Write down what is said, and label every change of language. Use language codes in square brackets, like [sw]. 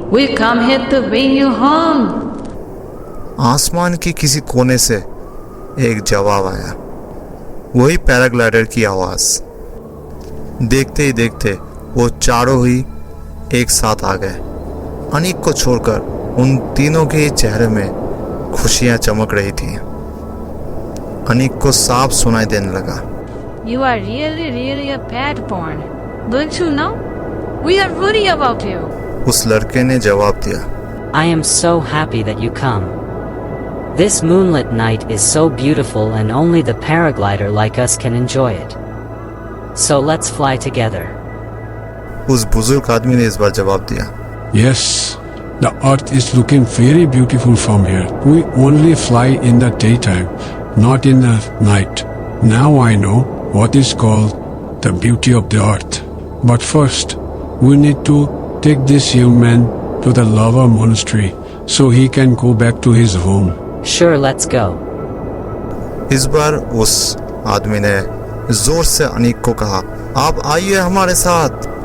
[en] We come here to bring you home. [hi] आसमान की किसी कोने से एक जवाब आया, वही पैराग्लाइडर की आवाज। देखते ही देखते वो चारों ही एक साथ आ गए। अनीक को छोड़कर उन तीनों के चेहरे में खुशियां चमक रही थी। अनीक को साफ सुनाई देने लगा, [en] You are really, really a bad born. Don't you know? We are worried about you. [hi] उस लड़के ने जवाब दिया, [en] I am so happy that you come. This moonlit night is so beautiful and only the paraglider like us can enjoy it. So let's fly together. [hi] उस बुजुर्ग आदमी ने इस बार जवाब दिया, [en] Yes, the earth is looking very beautiful from here. We only fly in the daytime, not in the night. Now I know what is called the beauty of the earth. But first, we need to take this young man to the lava monastery so he can go back to his home. Sure, let's go. [hi] इस बार उस आदमी ने जोर से अनीक को कहा, आप आइए हमारे साथ।